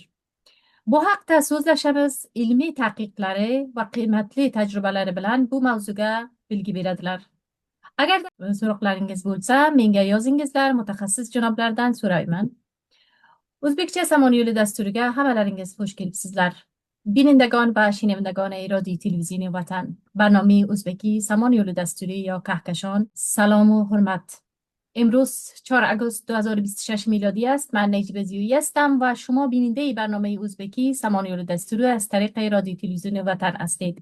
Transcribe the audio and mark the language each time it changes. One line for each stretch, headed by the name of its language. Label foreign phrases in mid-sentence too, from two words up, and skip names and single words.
Uzbek: Bu haqda so'zlashamiz, ilmiy tadqiqotlari va qiymatli tajribalari bilan bu mavzuga bilgi beradilar. Agar so'roqlaringiz bo'lsa, menga yozingizlar, mutaxassis janoblardan so'rayman. O'zbekcha Samon yo'li dasturiga hammalaringiz xush kelibsizlar.
Persian: Bینندگان و شنوندگان رادیو تلویزیون وطن، برنامه ازبکی سامان یول دستوری یا کهکشان، سلام و حرمت. امروز 4 آگوست 2026 میلادی است. من نجیب زیویی هستم و شما بیننده برنامه ازبکی سامان یول دستوری از طریق رادیو تلویزیون وطن هستید.